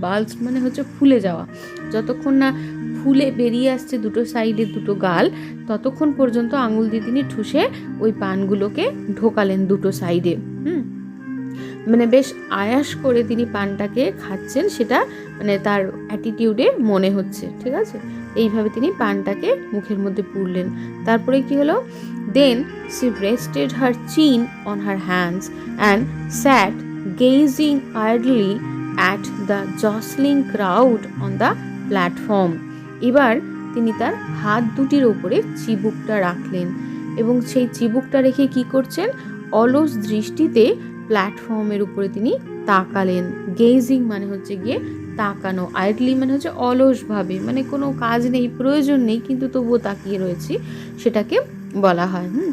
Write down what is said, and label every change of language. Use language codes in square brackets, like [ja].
[bn] বাল্জ মানে হচ্ছে ফুলে যাওয়া, যতক্ষণ না ফুলে বেরিয়ে আসছে দুটো সাইডে দুটো গাল, ততক্ষণ পর্যন্ত আঙুল দিয়ে তিনি ঠুসে ওই পানগুলোকে ঢোকালেন দুটো সাইডে। মানে বেশ আয়াস করে তিনি পানটাকে খাচ্ছেন, সেটা মানে তার অ্যাটিটিউডে মনে হচ্ছে, ঠিক আছে। এইভাবে তিনি পানটাকে মুখের মধ্যে পুরলেন। তারপরে কি হলো, দেন [en] she rested her chin on her hands and sat gazing idly at the jostling crowd on the platform. [bn] এবার তিনি তার হাত দুটির ওপরে চিবুকটা রাখলেন, এবং সেই চিবুকটা রেখে কি করছেন, অলস দৃষ্টিতে প্ল্যাটফর্মের উপরে তিনি তাকালেন। গেজিং মানে হচ্ছে গিয়ে তাকানো, আইডলি মানে হচ্ছে অলসভাবে, মানে কোনো কাজ নেই, প্রয়োজন নেই, কিন্তু তবুও তাকিয়ে রয়েছি, সেটাকে বলা হয়।